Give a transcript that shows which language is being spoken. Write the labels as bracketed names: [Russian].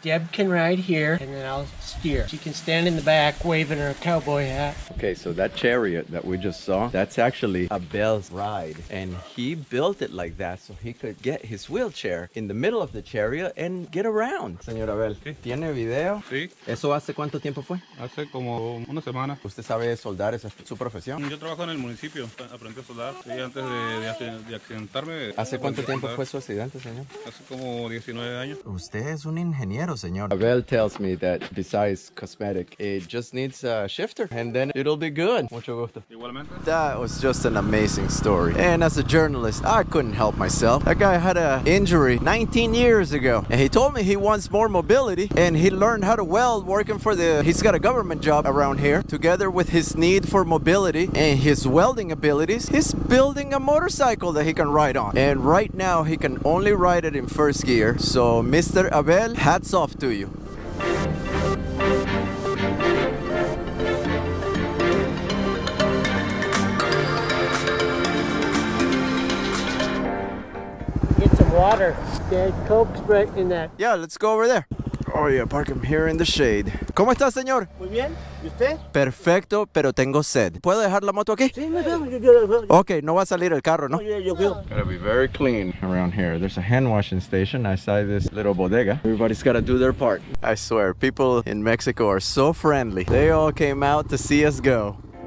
[English] Deb can ride here, and then I'll steer. She can stand in the back waving her cowboy hat. Okay, so that chariot that we just saw, that's actually Abel's ride. And he built it like that so he could get his wheelchair in the middle of the chariot and get around. [Spanish] Señor Abel, Sí. ¿tiene video? Sí, ¿Eso hace cuánto tiempo fue? hace como una semana. ¿Usted sabe soldar? ¿Esa es su profesión? Yo trabajo en el municipio, aprendí a soldar. Sí, antes de accidentarme. ¿Hace cuánto aprendí a tiempo soldar. fue su accidente, señor? Hace como 19 años. Usted es un ingeniero, señor. [English] Abel tells me that besides cosmetic, it just needs a shifter and then it'll be good. [Spanish] Mucho gusto. Igualmente. [English] That was just an amazing story. And as a journalist, I couldn't help myself. That guy had an injury 19 years ago. And he told me he wants more mobility. And he learned how to weld working for he's got a government job around here. Together with his need for mobility and his welding abilities, he's building a motorcycle that he can ride on. And right now, he can only ride it in first gear. So, Mr. Abel, hats off to you. Get some water. There's Coke right in that. Yeah, let's go over there. Oh yeah, park him here in the shade. [Spanish] ¿Cómo está, señor? Muy bien. ¿Y usted? Perfecto, pero tengo sed. ¿Puedo dejar la moto aquí? Sí, me veo. Ok, no va a salir el carro, ¿no? Yo creo. [English] Gotta be very clean around here. There's a hand washing station outside this little bodega. Everybody's gotta do their part. I swear, people in Mexico are so friendly. They all came out to see us go.